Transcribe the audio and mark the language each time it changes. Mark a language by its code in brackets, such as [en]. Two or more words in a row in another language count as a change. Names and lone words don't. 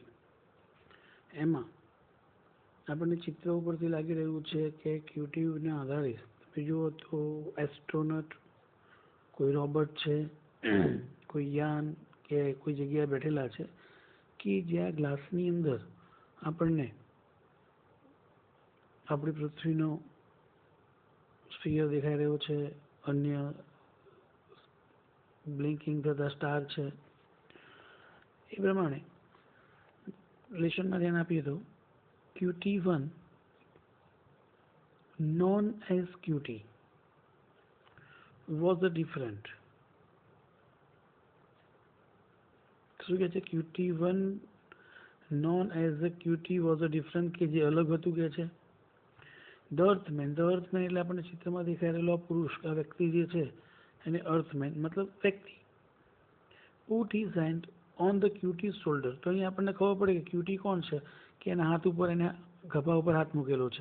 [gu] એમાં આપણને ચિત્ર ઉપરથી લાગી રહ્યું છે કે ક્યુટીના આધારે તમે જુઓ તો એસ્ટ્રોનટ, કોઈ રોબોટ છે, કોઈ યાન કે કોઈ જગ્યાએ બેઠેલા છે કે જ્યાં ગ્લાસની અંદર આપણને આપણી પૃથ્વીનો સ્ફિયર દેખાઈ રહ્યો છે, અન્ય બ્લિંકિંગ થતા સ્ટાર છે. એ પ્રમાણે લેશનમાં ધ્યાન આપીએ તો [en] QT1 known as QT was a different. [gu] શું કહે છે? [en] QT1 known as a QT was a different, [gu] કે જે અલગ હતું કે છે. [en] the Earthman [gu] એટલે આપણને ચિત્રમાં દેખાઈ રહેલો પુરુષ, આ વ્યક્તિ જે છે એને અર્થમેન મતલબ વ્યક્તિ. [en] put his hand on the QT shoulder. [gu] તો અહીં આપણને ખબર પડે કે ક્યુટી કોણ છે, કે એના હાથ ઉપર, એને ખભા ઉપર હાથ મૂકેલો છે.